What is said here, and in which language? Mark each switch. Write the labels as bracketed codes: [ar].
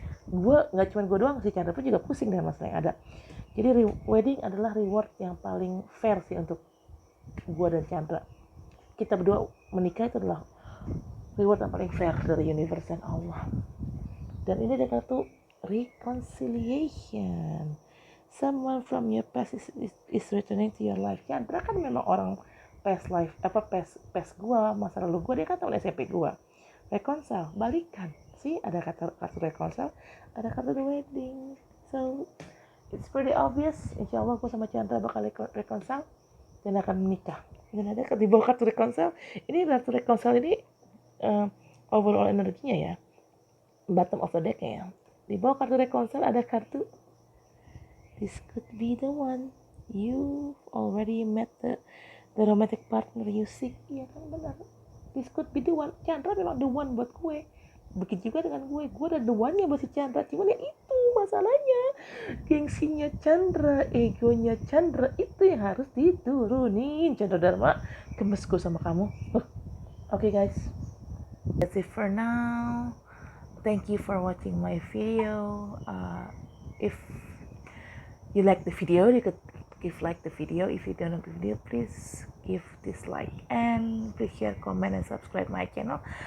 [id] Nggak cuma gue doang, si Chandra pun juga pusing dengan masalah yang ada. Jadi wedding adalah reward yang paling fair sih untuk gue dan Chandra. Kita berdua menikah itu adalah reward yang paling fair dari universe dan Allah. Dan ini ada kartu reconciliation. [en] Someone from your past is returning to your life. [id] Chandra kan memang orang past life, past gue, masa lalu gue, dia kan tahun SMP gue. Reconcile, balikan. See, ada kartu reconcile, ada kartu the wedding. [en] So it's pretty obvious, [id] insya Allah gue sama Chandra bakal reconcile dan akan menikah. Dan ada di bawah kartu reconcile, ini kartu reconcile ini overall energinya ya, [en] bottom of the deck [id] ya. Di bawah kartu reconcile ada kartu [en] this could be the one, you already met the romantic partner you seek. [id] Iya kan, benar, [en] this could be the one. [id] Chandra memang the one buat gue. Begitu juga dengan gue ada the one-nya buat si Chandra. Cuman ya itu masalahnya, gengsinya Chandra, egonya Chandra itu yang harus diturunin. Chandra Dharma, gemes gue sama kamu. [en] Okay guys, that's it for now. Thank you for watching my video. If you like the video, you could give like the video. If you don't like the video, please give dislike and please share, comment, and subscribe my channel.